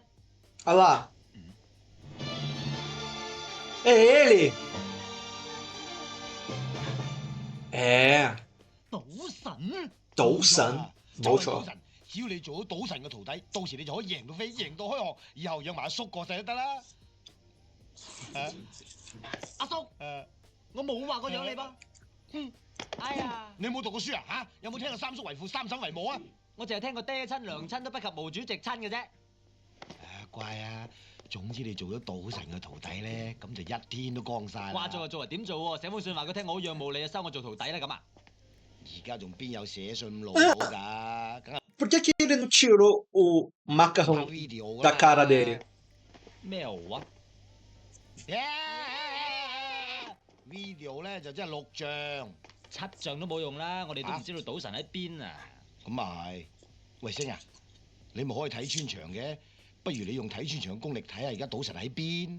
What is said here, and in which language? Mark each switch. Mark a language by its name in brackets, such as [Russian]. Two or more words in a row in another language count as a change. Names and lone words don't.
[Portuguese] Olha lá. É ele! É, [Cantonese] 賭神？ Tousan. 冇錯。就係賭神，只要你做到賭神嘅徒弟，到時你就可以贏到飛，贏到開學，以後養埋阿叔過世都得啦。阿叔，我冇話過養你噃。哎呀，你冇讀過書啊？嚇，有冇聽過三叔為父，三嬸為母啊？我淨係聽過爹親娘親都不及毛主席親嘅啫。乖啊！總之你做咗賭神嘅徒弟咧，咁就一天都光晒啦。話做就做，點做喎？寫封信話佢聽我好仰慕你啊，收我做徒弟啦咁啊！而家仲邊有寫信老母㗎？梗係 [Portuguese] Por que que ele não tirou o [Cantonese] 拍 [Portuguese] macarrão video da [Cantonese] 㗎 [Portuguese] cara [Cantonese] 嘛 [Portuguese] dele? [Cantonese] 咩話？ video 咧就即係錄像， 7象都冇用啦，我哋都唔知道賭神喺邊啊！咁啊係。喂星啊，你咪可以睇穿牆嘅，不如你用睇穿牆嘅功力睇下而家賭神喺邊。